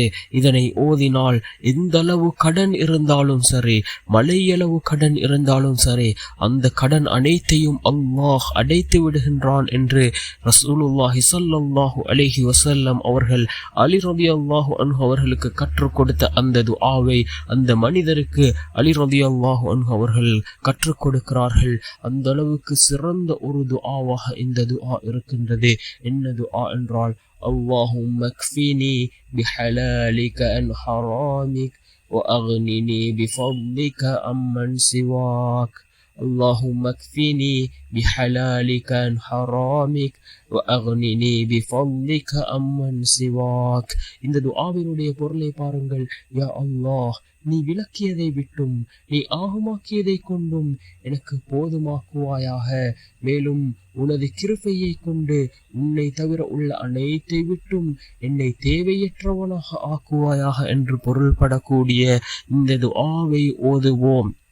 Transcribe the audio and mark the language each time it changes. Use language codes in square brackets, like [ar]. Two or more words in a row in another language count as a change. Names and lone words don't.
[ta] இதனை ஓதினால் எந்த அளவு கடன் இருந்தாலும் சரி, மலையளவு கடன் இருந்தாலும் சரி, அந்த கடன் அனைத்தையும் அல்லாஹ் அடைத்து விடுகின்றான் என்று [ar] رسول الله صلى الله عليه وسلم [ta] அவர்கள் அலி [ar] رضي الله عنه [ta] அவர்களுக்கு கற்றுக் கொடுத்த அந்த துஆவை அந்த மனிதருக்கு அலி [ar] رضي الله عنه [ta] அவர்கள் கற்றுக் கொடுக்கிறார்கள். அந்த அளவுக்கு சிறந்த ஒரு துஆவாக இந்த துஆ இருக்கின்றது. என்ன துஆ என்றால், [ar] اللهم اكفني بحلالك عن حرامك وأغنني بفضلك عمن سواك. اللهم اكفني بحلالك عن حرامك وأغنني بفضلك عمن سواك. [ta] இந்த துஆவினுடைய பொருளை பாருங்கள். யா அல்லாஹ், நீ விலக்கியதை விட்டும் நீ ஆகுமாக்கியதை கொண்டும் எனக்கு போதுமாக்குவாயாக. மேலும் உனது கிருபையை கொண்டு உன்னை தவிர உள்ள அனைத்தை விட்டும் என்னை தேவையற்றவனாக ஆக்குவாயாக என்று பொருள்படக்கூடிய இந்த துஆவை ஓதுவோம்.